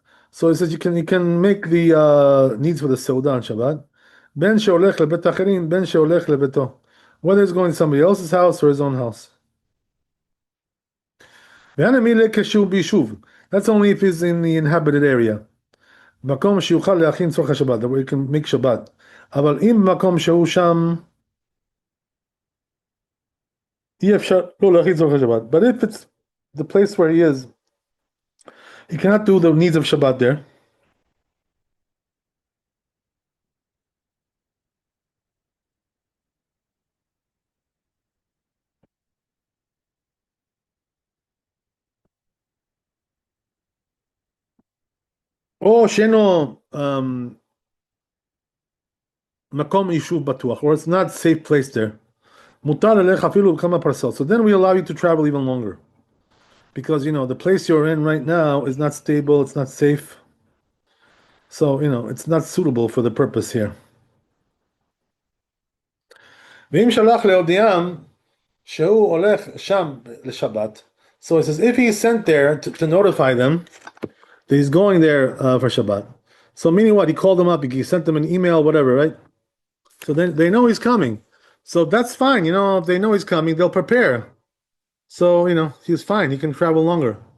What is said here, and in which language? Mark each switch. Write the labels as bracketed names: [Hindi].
[English] So he says you can make the needs for the Seudah on Shabbat. Whether he's going to somebody else's house or his own house. That's only if he's in the inhabited area. [Hebrew] מקום שיוכל להכין צורך השבת, [English] where you can make Shabbat. [Hebrew] אבל אם מקום שהוא שם, אי אפשר לא להכין צורך השבת. [English] But if it's the place where he is, he cannot do the needs of Shabbat there. [Hebrew] או שאינו מקום יישוב בטוח, [English] or it's not safe place there. [Hebrew] מותר ללך אפילו בכמה פרסות. [English] So then we allow you to travel even longer. Because, the place you're in right now is not stable, it's not safe. So, it's not suitable for the purpose here. [Hebrew] ואם שלח להודיעם שהוא הולך שם לשבת. [English] So it says, if he's sent there to notify them that he's going there for Shabbat. So meaning what? He called them up, he sent them an email, whatever, right? So then they know he's coming. So that's fine, if they know he's coming, they'll prepare. So, he's fine, he can travel longer.